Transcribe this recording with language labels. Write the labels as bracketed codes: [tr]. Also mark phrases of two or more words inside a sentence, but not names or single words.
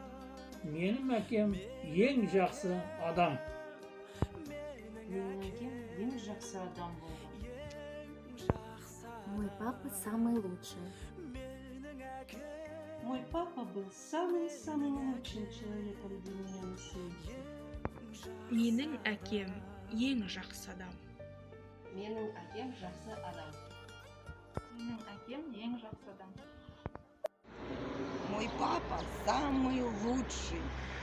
[kk] Менің әкем ең жақсы адам. Менің әкем ең жақсы адам болды. [ru] Мой папа самый лучший. Мой папа был самым лучшим человеком для меня на свете. [kk] Менің әкем ең жақсы адам. Менің әкем жақсы адам. Менің әкем ең жақсы адам. [ru] Мой папа самый лучший.